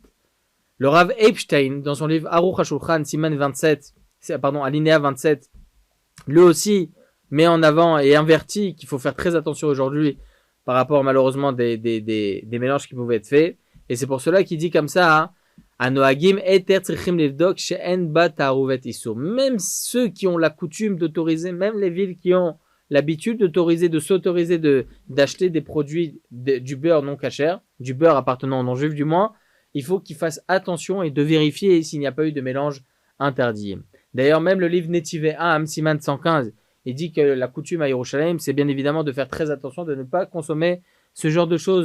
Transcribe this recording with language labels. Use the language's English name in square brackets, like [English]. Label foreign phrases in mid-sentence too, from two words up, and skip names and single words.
[French] Le Rav Epstein, dans son livre Aruch HaShulchan, Siman 27, alinéa 27, lui aussi met en avant et invertit qu'il faut faire très attention aujourd'hui par rapport malheureusement des mélanges qui pouvaient être faits. Et c'est pour cela qu'il dit comme ça, [Hebrew] נוהגים היתר צריכים לבדוק שאין בה תערובת איסור. [French] Même ceux qui ont la coutume d'autoriser, même les villes qui ont l'habitude s'autoriser d'acheter des produits du beurre non kasher, du beurre appartenant aux non-juifs du moins, il faut qu'ils fassent attention et de vérifier s'il n'y a pas eu de mélange interdit. D'ailleurs, même le livre Netivei Am, Siman 115, il dit que la coutume à Yerushalayim, c'est bien évidemment de faire très attention, de ne pas consommer ce genre de choses.